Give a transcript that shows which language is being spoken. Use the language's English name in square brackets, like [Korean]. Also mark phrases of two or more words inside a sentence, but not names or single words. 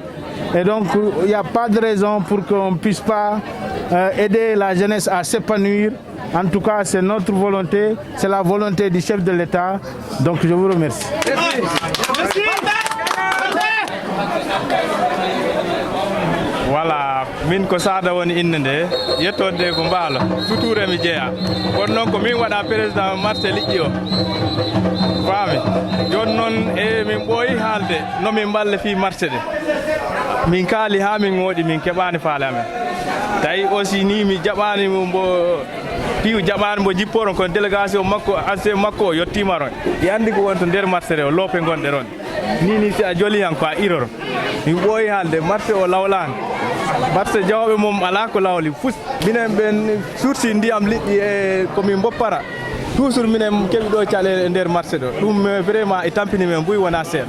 [French] Et donc il n'y a pas de raison pour qu'on ne puisse pas aider la jeunesse à s'épanouir. En tout cas, c'est notre volonté, c'est la volonté du chef de l'État. Donc je vous remercie. Merci. Voilà, [Fula] min ko sada woni innde yettode ko mbaalo future mi jeeya kono noon ko min waɗa [French] président marché [Fula] liƴƴi o faami joni noon e min ɓooyi haalde no min mballa fi marché de min kaali ha min ŋooɗi min keɓani faale amen tawi aussi ni mi jaɓani mbo piiw jaɓani mbo jipporon kono délégation makko ancien makko o yettimaron i andi ko wonto nder marché de o loope gonɗe ron ni si a joli han ko a iroro min ɓooyi haalde marché o lawlani marché Diaobé mom ala ko lawli fus minen ɓen sursi ndiyam liɗɗi e komin boppara toujours minen keɓi ɗo caɗele e nder marché ɗo ɗum vraiment e tampini men mbuy wona seeɗa